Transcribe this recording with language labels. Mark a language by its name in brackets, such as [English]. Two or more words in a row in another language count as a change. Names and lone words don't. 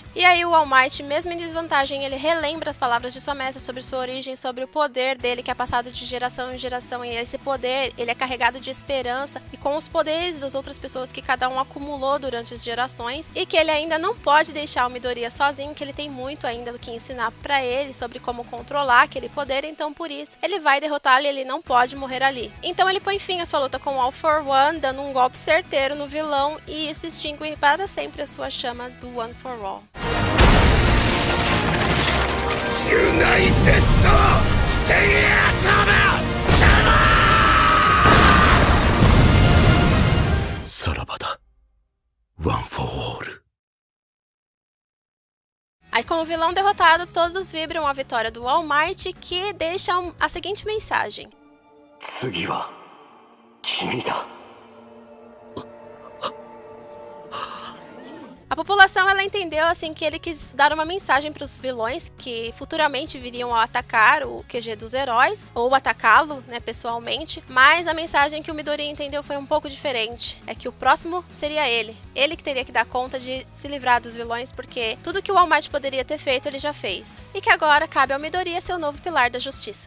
[Portuguese] E aí o All Might, mesmo em desvantagem, ele relembra as palavras de sua mestra sobre sua origem, sobre o poder dele que é passado de geração em geração, e esse poder, ele é carregado de esperança e com os poderes das outras pessoas que cada um acumulou durante as gerações, e que ele ainda não pode deixar o Midoriya sozinho, que ele tem muito ainda do que ensinar pra ele sobre como controlar aquele poder. Então por isso ele vai derrotá-lo e ele não pode morrer ali. Então ele põe fim à sua luta com o All for One, dando um golpe certeiro no vilão, e isso extingue para sempre a sua chama do One for All. [English] United! Stay out! [Japanese] さらばだ。One for all. [Portuguese] Aí, com o vilão derrotado, todos vibram a vitória do All Might, que deixa a seguinte mensagem: [Japanese] 次は君だ。 [Portuguese] A população, ela entendeu assim que ele quis dar uma mensagem para os vilões que futuramente viriam a atacar o QG dos heróis, ou atacá-lo, né, pessoalmente, mas a mensagem que o Midoriya entendeu foi um pouco diferente, é que o próximo seria ele que teria que dar conta de se livrar dos vilões, porque tudo que o All Might poderia ter feito, ele já fez, e que agora cabe ao Midoriya ser o novo pilar da justiça.